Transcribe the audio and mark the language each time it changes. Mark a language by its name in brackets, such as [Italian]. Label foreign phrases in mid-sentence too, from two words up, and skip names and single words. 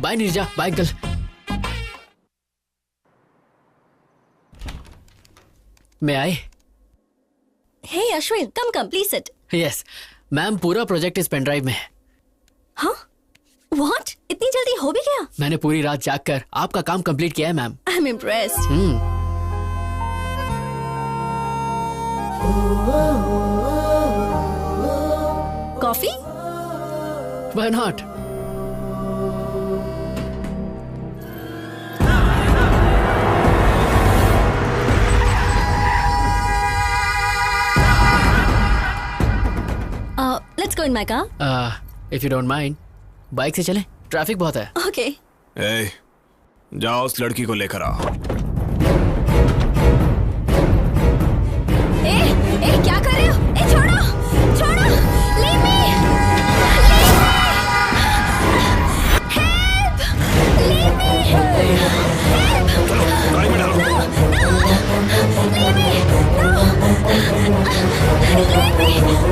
[Hindi] बाय नीरजा, बाय अंकल। मैं आए। [English] hey Ashwin, come please sit. yes ma'am, [Hindi] पूरा प्रोजेक्ट इस [English] pen drive [Hindi] में है। हाँ? व्हाट? इतनी जल्दी हो भी गया? मैंने पूरी रात जाग कर आपका काम कंप्लीट किया है मैम। [English] I am impressed. Coffee? Why not? Let's go in my car. If you don't mind, [Hindi] बाइक से चलें, ट्रैफिक बहुत है। [English] Okay. [Hindi] ए, जाओ उस लड़की को लेकर आओ। ए, क्या कर रहे हो? ए, छोड़ो, छोड़ो, [English] leave me, help, leave me, help, [Hindi] गाड़ी में डालो। [English] leave me, leave me,